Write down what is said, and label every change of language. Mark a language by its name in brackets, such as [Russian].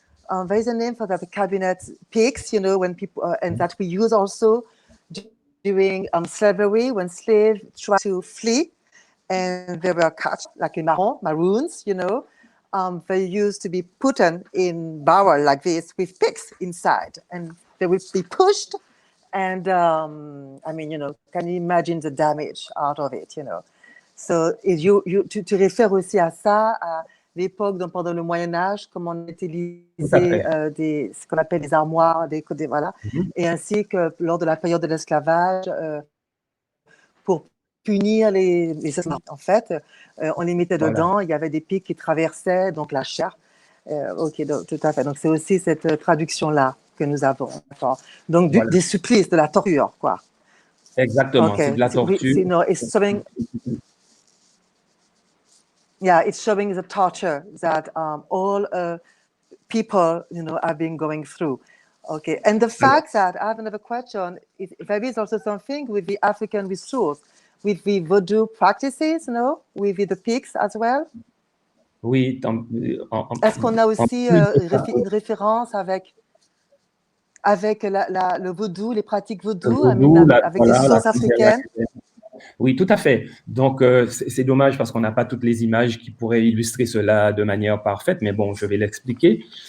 [English] There is a name for that, the cabinet pigs, you know, when people, and that we use also during slavery, when slaves tried to flee and they were catched, like in maroons, you know. They used to be put in barrel like this with pigs inside, and they would be pushed. And I mean, you know, can you imagine the damage out of it, you know? [French] So, tu réfères aussi à ça, à l'époque, donc pendant le Moyen-Âge, comment on utilisait ce qu'on appelle des armoires, voilà, et ainsi que lors de la période de l'esclavage, pour punir les esclaves, en fait, on les mettait dedans, il y avait des pics qui traversaient donc la chair. Ok, donc, tout à fait. Donc, c'est aussi cette traduction-là que nous avons. Donc, des supplices, de la torture, quoi. Exactement, c'est de la torture. [English] Yeah, it's showing the torture that all people, you know, have been going through. Okay, and the fact that I have another question, there is also something with the African resource, with the voodoo practices, you know, with the pigs as well. [French] Oui. Est-ce qu'on a aussi une référence avec le vaudou, les pratiques vaudou, avec des sources africaines? Oui, tout à fait. Donc, c'est dommage parce qu'on n'a pas toutes les images qui pourraient illustrer cela de manière parfaite, mais bon, je vais l'expliquer.